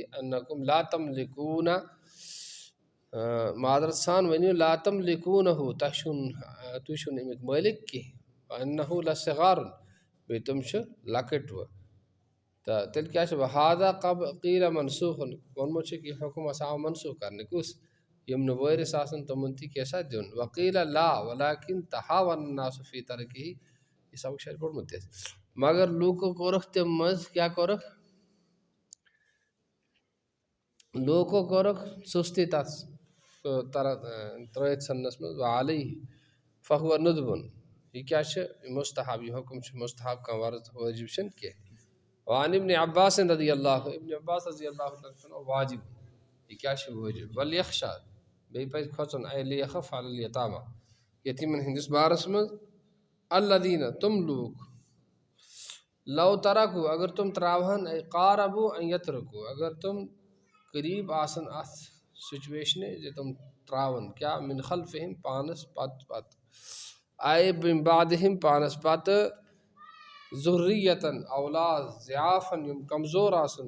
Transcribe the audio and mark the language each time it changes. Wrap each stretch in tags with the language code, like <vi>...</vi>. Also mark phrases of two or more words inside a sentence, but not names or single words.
<ar>انکم لا تملکوٗنہ</ar> <ks>معذرت سان ؤنِو</ks> <ar>لا تملکوٗنہُ</ar> <ks>تُہۍ چھِو نہٕ امیُک مٲلک کینٛہہ</ks> <ar>وانہ لصغار</ar> <ks>بیٚیہِ تِم چھِ لۄکٕٹۍ وٕ تہٕ تیٚلہِ کیٛاہ چھُ</ks> <ar>وہذا قیٖل منسوٗخن</ar> <ks>ووٚنمُت چھُکھ یہِ حُکم ہسا آو منسوٗخ کرنہٕ کُس یم نہٕ وٲرث آسن تِمن تہِ کیٛاہ سا دیُن</ks> <ar>وقیٖل لا ولکن تہاون الناس فی ترکہ</ar> <ks>یہِ سبق چھُ اَسہِ پوٚرمُت تہِ مگر لوٗکو کوٚرُکھ تمہِ منٛز کیٛاہ کوٚرُکھ لوٗکو کوٚرُکھ سُستی تتھ ترٲیِتھ ژھٕننس منٛز</ks> <ar>وعلیہ فہو ندبُن</ar> <ks>یہِ کیٛاہ چھُ مستحب یہِ حُکم چھُ مستحب کانٛہہ وٲجب چھُنہٕ کینٛہہ</ks> <ar>وعن ابن عباس رضی اللہ</ar> <ks>ابن عباس رضی اللہ تعالیٰ واجب یہِ کیٛاہ چھُ وٲجب ولیخشا بیٚیہِ پزِ کھۄژُن</ks> <ar>اے لیخف علی الیتامہ</ar> <ks>یتیٖمن ہٕنٛدِس بارس منٛز الذیٖنہ تِم لوٗکھ</ks> <ar>لو ترکو</ar> <ks>اگر تِم تراوہن</ks> <ar>اے قاربو ان یترکو</ar> <ks>اگر تِم قریٖب آسن اتھ سچویشنہِ زِ تِم تراون کیٛاہ</ks> <ar>من خلفہم</ar> <ks>پانس پتہٕ</ks> <ar>اے من بعدہم</ar> <ks>پانس پتہٕ ذُرِّیَّتن اولاد ضِعافن یم کمزور آسن</ks>